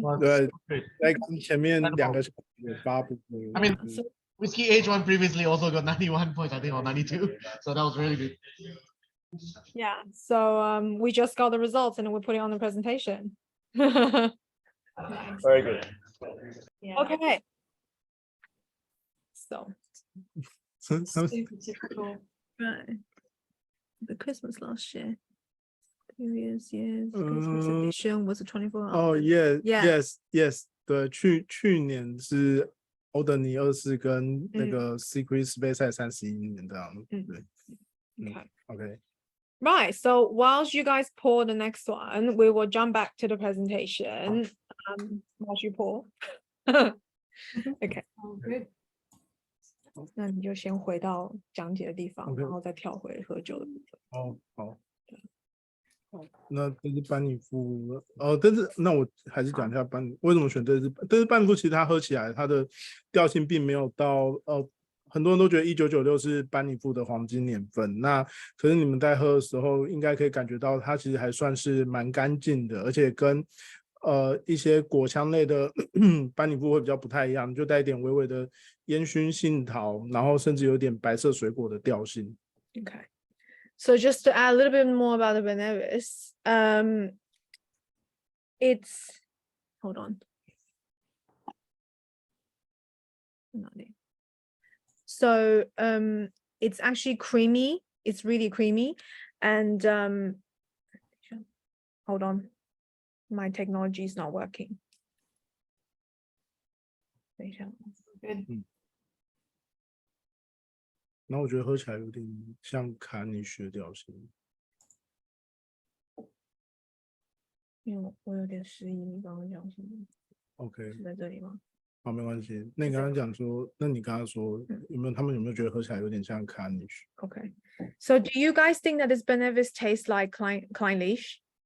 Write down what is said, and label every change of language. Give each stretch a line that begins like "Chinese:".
Chinese: 对，在前面2个小时有发布。
English: I mean, Whiskey Age one previously also got 91 points, I think, or 92. So that was really good. Yeah, so we just got the results and we put it on the presentation. Nice. Very good. Yeah. Okay. So Super typical. right. The Christmas last year. Previous year's Christmas edition was a 24 hour. Oh yeah, Yeah. yes.
Chinese: 对，去年是欧德尼24跟那个 Secret Space 31年这样。对。
English: Okay. OK。 Right, so whilst you guys pour the next one, we will jump back to the presentation. Whilst you pour. Okay. Oh, good.
Chinese: 那你就先回到讲解的地方，
English: OK
Chinese: 然后再跳回喝酒的部分。哦，好。那这是班尼夫，但是那我还是讲一下为什么选这支。但是班尼夫其实它喝起来它的调性并没有到很多人都觉得1996是班尼夫的黄金年份，那可是你们在喝的时候应该可以感觉到它其实还算是蛮干净的，而且跟一些果香类的班尼夫会比较不太一样，就带一点微微的烟熏杏桃，然后甚至有点白色水果的调性。
English: Okay. So just to add a little bit more about the Ben Nevis, it's, hold on. So it's actually creamy. It's really creamy. And hold on. My technology is not working. Good.
Chinese: 然后我觉得喝起来有点像卡尼雪的调性。因为我有点失忆，你刚刚讲什么？ OK，是在这里吗？好，没关系。那你刚刚讲说，那你刚刚说他们有没有觉得喝起来有点像卡尼雪？
English: Okay. So do you guys think that this Ben Nevis tastes like Klein Leash?